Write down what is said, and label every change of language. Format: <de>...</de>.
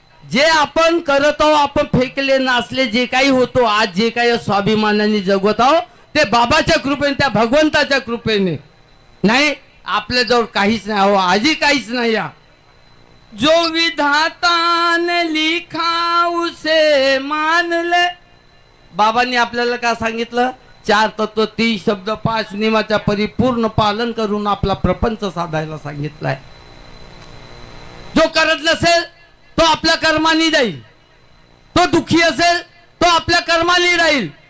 <mr>जे आपण करत आहोत, आपण फेकले नाचले जे काही होतो, आज जे काही स्वाभिमानाने जगवत आहोत ते बाबाच्या कृपेने, त्या भगवंताच्या कृपेने. नाही आपल्या जवळ काहीच नाही. हो आजी काहीच नाही. या</mr> <hi>जो विधाता ने लिखा उसे मान ले.</hi> <mr>बाबांनी आपल्याला काय सांगितलं? 4 तत्व 30 शब्द 5 नियमाच्या परिपूर्ण पालन करून आपला प्रपंच साधायला सांगितलाय. जो करत नसेल तो आपल्या कर्मानी जाईल, तो दुखी असेल तो आपल्या कर्मानी राहील.</mr>